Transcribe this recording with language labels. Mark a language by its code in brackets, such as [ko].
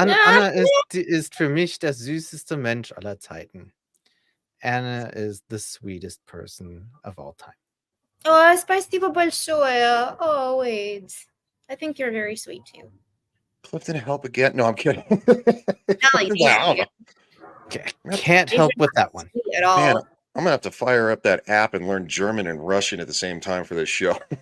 [de] Anna ist für mich der süßeste Mensch aller Zeiten. [en] Anna is the sweetest person of all time. [ru] Oh, спасибо большое. [en] Oh, wait. I think you're very sweet too. Clifton, help again. No, I'm kidding. No, Can't help with that one. at all. Man, I'm gonna have to fire up that app and learn German and Russian at the same time for this show.